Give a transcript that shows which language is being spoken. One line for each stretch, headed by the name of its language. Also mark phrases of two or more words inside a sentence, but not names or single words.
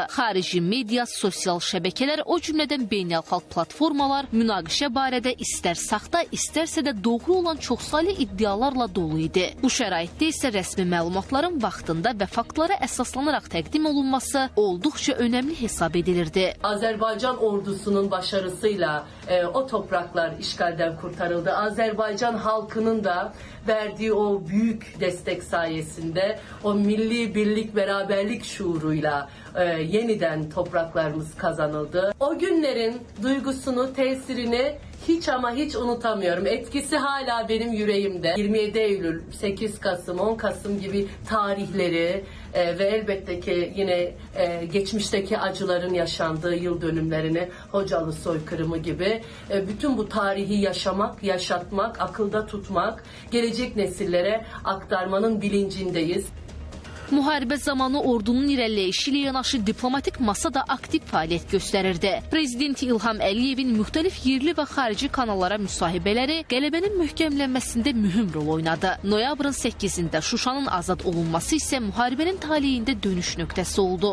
Azerbaijani: Xarici media, sosial şəbəkələr, o cümlədən beynəlxalq platformalar münaqişə barədə istər saxta, istərsə də doğru olan çoxsaylı iddialarla dolu idi. Bu şəraitdə isə rəsmi məlumatların vaxtında və faktlara əsaslanaraq təqdim olunması olduqca önəmli hesab edilirdi.
Turkish: Azərbaycan ordusunun başarısıyla o topraklar işgalden kurtarıldı. Azerbaycan halkının da verdiği o büyük destek sayesinde o milli birlik, beraberlik şuuruyla yeniden topraklarımız kazanıldı. O günlerin duygusunu, tesirini hiç ama hiç unutamıyorum. Etkisi hala benim yüreğimde. 27 Eylül, 8 Kasım, 10 Kasım gibi tarihleri ve elbette ki yine geçmişteki acıların yaşandığı yıl dönümlerini, Hocalı soykırımı gibi bütün bu tarihi yaşamak, yaşatmak, akılda tutmak, gelecek nesillere aktarmanın bilincindeyiz.
Azerbaijani: Müharibə zamanı ordunun irəliləyişi ilə yanaşı diplomatik masa da aktiv fəaliyyət göstərirdi. Prezident İlham Əliyevin müxtəlif yerli və xarici kanallara müsahibələri qələbənin möhkəmlənməsində mühüm rol oynadı. Noyabrın 8-də Şuşanın azad olunması isə müharibənin taleyində dönüş nöqtəsi oldu.